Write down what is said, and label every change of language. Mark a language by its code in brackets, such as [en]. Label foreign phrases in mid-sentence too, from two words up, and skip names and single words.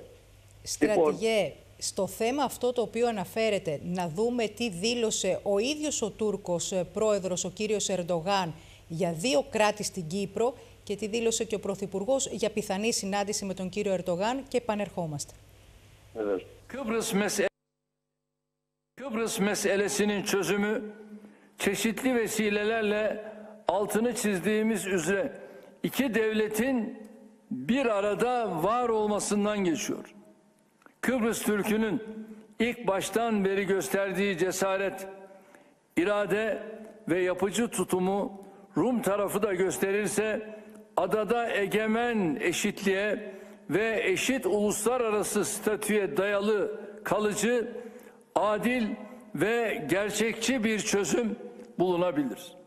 [el] Στρατηγέ, στο θέμα αυτό το οποίο αναφέρεται, να δούμε τι δήλωσε ο ίδιος ο Τούρκος πρόεδρος, ο κύριος Ερντογάν, για 2 κράτη στην Κύπρο και τι dήλωσε και ο Πρωθυπουργός για πιθανή συνάντηση με τον κύριο Ερντογάν και επανερχόμαστε. [tr] Kıbrıs meselesinin çözümü çeşitli vesilelerle altını çizdiğimiz üzere 2 devletin bir arada var olmasından geçiyor. Kıbrıs Türk'ünün ilk baştan beri gösterdiği cesaret, irade ve yapıcı tutumu Rum tarafı da gösterirse adada egemen eşitliğe ve eşit uluslararası statüye dayalı kalıcı, adil ve gerçekçi bir çözüm bulunabilir.